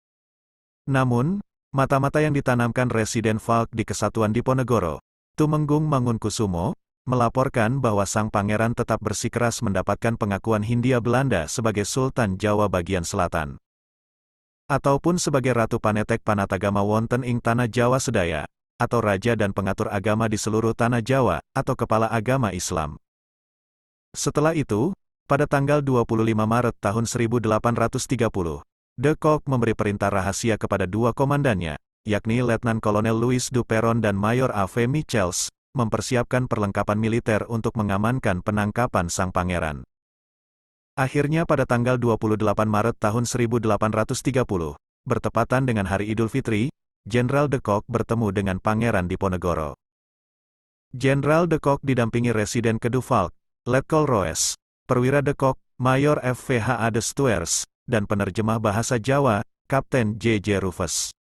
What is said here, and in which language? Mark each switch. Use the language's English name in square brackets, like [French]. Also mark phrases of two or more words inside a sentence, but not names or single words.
[Indonesian] Namun, mata-mata yang ditanamkan Residen Falk di Kesatuan Diponegoro, Tumenggung Mangunkusumo, melaporkan bahwa sang pangeran tetap bersikeras mendapatkan pengakuan Hindia Belanda sebagai Sultan Jawa bagian selatan, ataupun sebagai [Javanese] Ratu Panetek Panatagama wonten ing Tanah Jawa Sedaya, [Indonesian] atau Raja dan Pengatur Agama di seluruh Tanah Jawa, atau Kepala Agama Islam. Setelah itu, pada tanggal 25 Maret tahun 1830, De Kock memberi perintah rahasia kepada 2 komandannya, yakni Letnan Kolonel Louis du Perron dan Mayor A.V. Michels, mempersiapkan perlengkapan militer untuk mengamankan penangkapan sang pangeran. Akhirnya pada tanggal 28 Maret tahun 1830, bertepatan dengan Hari Idul Fitri, Jenderal De Kock bertemu dengan Pangeran Diponegoro. Jenderal De Kock didampingi Residen Kedua Falk, Letkol Roes, Perwira De Kock, Mayor FVHA de Stuers, dan penerjemah bahasa Jawa, Kapten J.J. Rufus.